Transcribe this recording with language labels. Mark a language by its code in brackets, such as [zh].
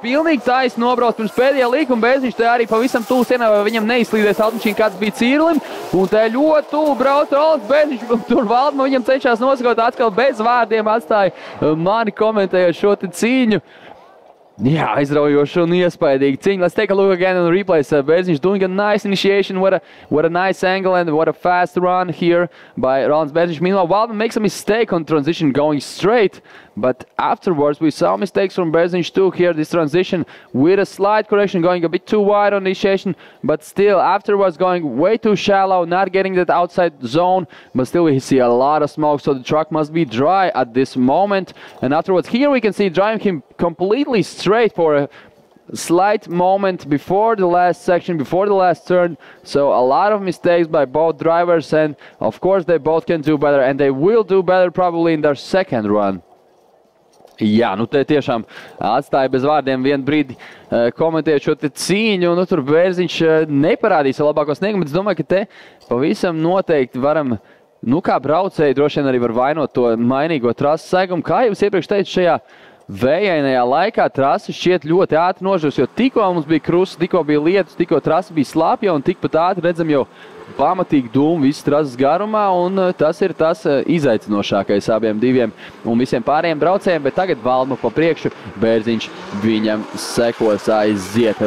[lv] Pilnīgi taisni nobrauc pirms pēdējā līkuma. Bērziņš te arī pavisam tuvu sienā, vai viņam neizslīdēs automašīna, kāds bija Cīrulim. Un te ļoti tuvu brauc Rolands Bērziņš. Tur Valdma viņam cenšās nosakot, atkal bez vārdiem atstāja mani komentējot šo te cīņu. Jā, aizraujoši un iespaidīgi cīņa. [en] Let's take a look again on the replays. Bērziņš doing a nice initiation. What a nice angle and what a fast run here by Rolands Bērziņš. Meanwhile, Valdma makes a mistake on transition going straight. But afterwards, we saw mistakes from Bērziņš too here. This transition with a slight correction, going a bit too wide on initiation. But still, afterwards, going way too shallow, not getting that outside zone. But still, we see a lot of smoke, so the truck must be dry at this moment. And afterwards, here we can see driving him completely straight for a slight moment before the last section, before the last turn. So a lot of mistakes by both drivers, and of course they both can do better, and they will do better probably in their second run. [lv] Jā, nu te tiešām atstāja bez vārdiem vienu brīdi komentēt šo te cīņu, un tur Bērziņš neparādīja savu labāko sniegumu, bet es domāju, ka te pavisam noteikti varam, kā braucēji droši vien arī var vainot to mainīgo trases segumu. Kā jau es iepriekš teicu, šajā vējainajā laikā trasi šķiet ļoti ātri nožus, jo tikko mums bija krusts, tikko bija lietus, tikko trasi bija slāpja, un tikpat ātri redzam jau pamatīgi dūmu visas trases garumā, un tas ir tas izaicinošākais abiem diviem un visiem pārējiem braucējiem, bet tagad Valdma pa priekšu, Bērziņš viņam sekos aiziet.